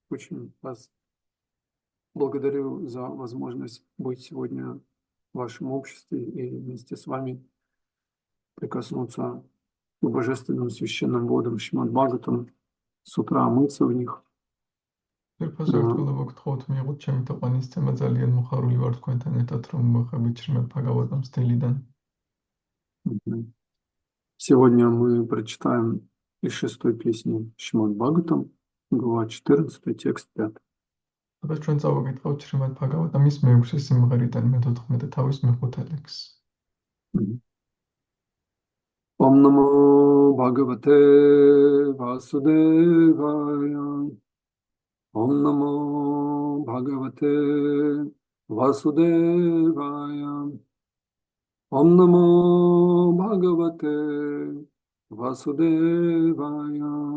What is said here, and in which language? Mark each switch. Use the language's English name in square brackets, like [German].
[Russian] Очень вас благодарю за возможность быть сегодня в вашем обществе и вместе с вами прикоснуться к божественным священным водам Шримад Бхагаватам, с утра мыться в них. [Georgian] Firpos ერთგულება გთხოვთ მიიღოთ ჩემი თაყვანისცემა, ძალიან მოხარული ვარ თქვენთან ერთად რომ მოხებით Შრიმად Ბჰაგავატამს დილიდან. Мгм. [Russian] Сегодня мы прочитаем из 6-й песни Шримад Бхагаватам, глава 14, текст 5. [Georgian] დღეს ჩვენ წავაგეთხოვთ Შრიმად Ბჰაგავატამის მეექვსე სიმღერიდან მე-14 თავის მეხუთე ლექსს. Мгм. [Sanskrit] Ом намо Бхагавате Васудевая. Ом намо Бхагавате Васудевая. Ом намо Бхагавате Васудевая.